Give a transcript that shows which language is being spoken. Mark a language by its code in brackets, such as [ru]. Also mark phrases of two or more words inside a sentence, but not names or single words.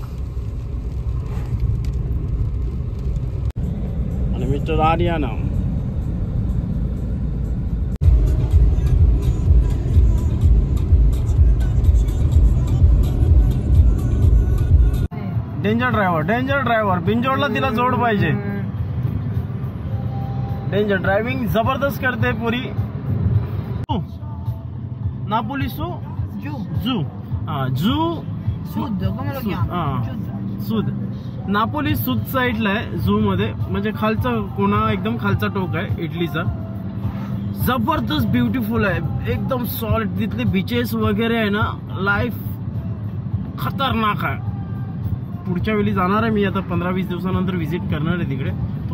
[mr] आणि मिस्टर आर्याना [en] danger driver. [mr] बिंजोडला तिला जोड पाहिजे. [en] danger driving [mr] जबरदस्त करते पुरी. नापोली सू जू [it] Sud, come lo chiami? [mr] सूद. नापोली सूद साईडला आहे झू मध्ये, म्हणजे खालचा कोणा एकदम खालचा टोक आहे इटलीचा. जबरदस्त ब्युटिफुल आहे एकदम सॉलिड. तिथले बीचेस वगैरे आहे ना, लाईफ खतरनाक आहे. पुढच्या वेळी जाणार आहे मी आता 15-20 दिवसानंतर व्हिजिट करणार आहे तिकडे.